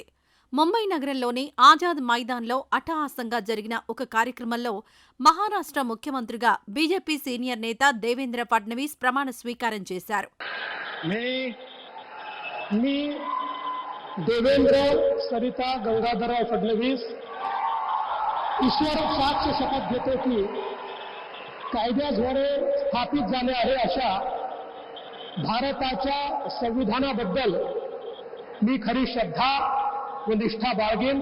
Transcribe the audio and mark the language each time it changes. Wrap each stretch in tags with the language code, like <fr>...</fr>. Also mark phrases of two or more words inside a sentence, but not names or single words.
<te>ముంబై నగరంలోని ఆజాద్ మైదాన్లో అట్టహాసంగా జరిగిన ఒక కార్యక్రమంలో మహారాష్ట్ర ముఖ్యమంత్రిగా బీజేపీ సీనియర్ నేత దేవేంద్ర ఫడ్నవీస్ ప్రమాణ స్వీకారం చేశారు.</te> <mr>देवेंद्र सरिता गंगाधरराव फडणवीस ईश्वर साक्ष शपथ घेतो की कायद्याद्वारे स्थापित झाले आहे अशा भारताच्या संविधानाबद्दल मी खरी श्रद्धा व निष्ठा बाळगेन.</mr>